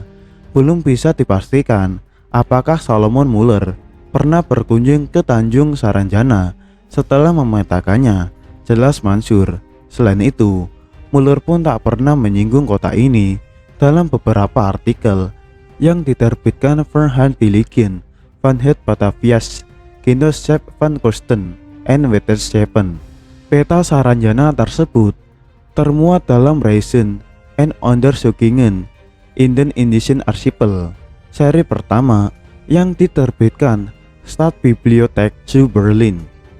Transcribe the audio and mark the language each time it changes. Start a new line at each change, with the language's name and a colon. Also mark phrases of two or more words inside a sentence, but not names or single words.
Indonesian: Belum bisa dipastikan apakah Solomon Muller pernah berkunjung ke Tanjung Saranjana setelah memetakannya, jelas Mansur. Selain itu, Muller pun tak pernah menyinggung kota ini dalam beberapa artikel yang diterbitkan Verhandelingen van het Batavias Genootschap van Kosten en Wetenschappen. Peta Saranjana tersebut termuat dalam Reizen en Onderzoekingen in den Indischen Archipel, seri pertama yang diterbitkan Staatsbibliothek zu Berlin.